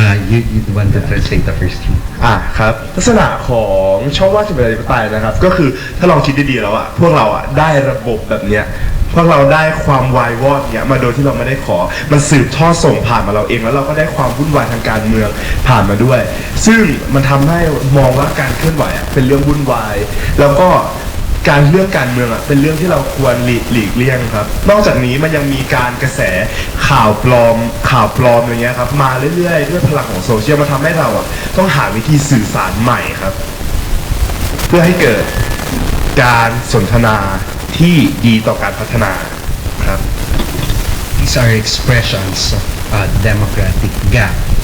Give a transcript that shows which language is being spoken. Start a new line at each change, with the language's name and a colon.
English: you want to translate the first one?
Thai: ครับลักษณะของช่องว่างที่เป็นประชาธิปไตยนะครับก็คือถ้าลองคิดดีๆแล้วพวกเราได้ระบบแบบเนี้ยพวกเราได้ความวายวอดเนี้ยมาโดยที่เราไม่ได้ขอมันสืบทอดส่งผ่านมาเราเองแล้วเราก็ได้ความวุ่นวายทางการเมืองผ่านมาด้วย ซึ่งมันทำให้มองว่าการเคลื่อนไหวเป็นเรื่องวุ่นวายแล้วก็ เรื่องการเมืองเป็นเรื่องที่เราควรหลีกเลี่ยงครับนอกจากนี้มันยังมีการกระแสข่าวปลอมอย่างเงี้ยครับมาเรื่อยๆด้วยพลังของโซเชียลมันทำให้เราต้องหาวิธีสื่อสารใหม่ครับเพื่อให้เกิดการสนทนาที่ดีต่อการพัฒนาครับ
English: These are expressions of democratic gap.